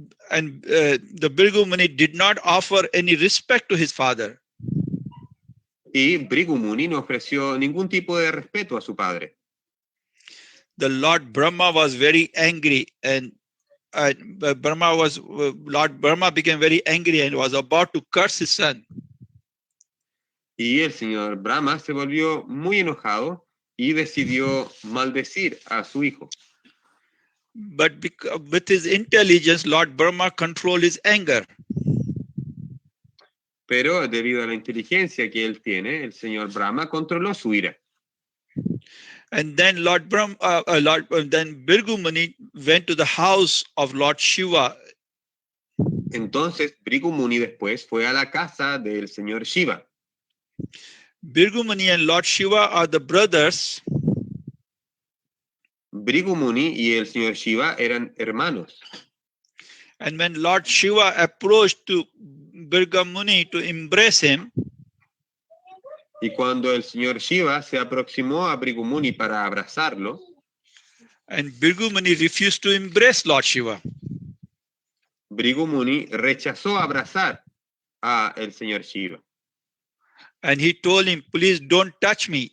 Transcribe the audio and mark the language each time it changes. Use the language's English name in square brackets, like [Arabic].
[English] And the Birgu Muni did not offer any respect to his father. [Spanish] Y Bhrigu Muni no ofreció ningún tipo de respeto a su padre. [English] The Lord Brahma was very angry, and Lord Brahma became very angry and was about to curse his son. [Spanish] Y el señor Brahma se volvió muy enojado y decidió maldecir a su hijo. [English] But with his intelligence, Lord Brahma controlled his anger. [Spanish] Pero debido a la inteligencia que él tiene, el señor Brahma controló su ira. [English] And then then Birgu Muni went to the house of Lord Shiva. [Spanish] Entonces Bhrigu Muni después fue a la casa del señor Shiva. [English] Birgu Muni and Lord Shiva are the brothers. [Spanish] Bhrigu Muni y el señor Shiva eran hermanos. [English] And when Lord Shiva approached to Birgu Muni to embrace him, [Spanish] Y cuando el señor Shiva se aproximó a Bhrigu Muni para abrazarlo, [English] and Birgu Muni refused to embrace Lord Shiva. [Spanish] Bhrigu Muni rechazó abrazar a el señor Shiva. [English] And he told him, please don't touch me.